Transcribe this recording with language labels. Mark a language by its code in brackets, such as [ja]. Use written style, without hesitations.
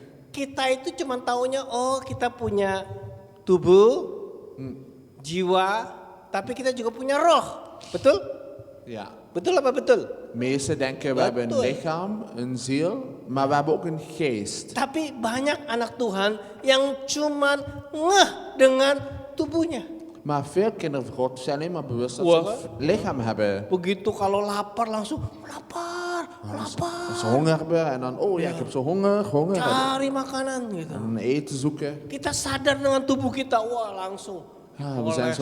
[id] Kita itu cuma taunya kita punya tubuh, jiwa, tapi kita juga punya roh. Betul? [nl] Ja. [id] Betul apa betul? [nl] Meesten denken we hebben een [id] Betul. [nl] lichaam, een ziel, maar we hebben ook een geest. [id] Tapi banyak anak Tuhan yang cuma ngeh dengan tubuhnya. [nl] Maar veel kinderen van God zijn alleen maar bewust dat Wah. ze een lichaam hebben. [id] Begitu kalau lapar langsung lapar. [nl] Als ze honger hebben en dan, oh ja, ik heb zo honger. [id] Cari makanan gitu. [nl] En eten zoeken. [id] Kita sadar dengan tubuh kita, wah langsung. [nl] Ja, we zijn zo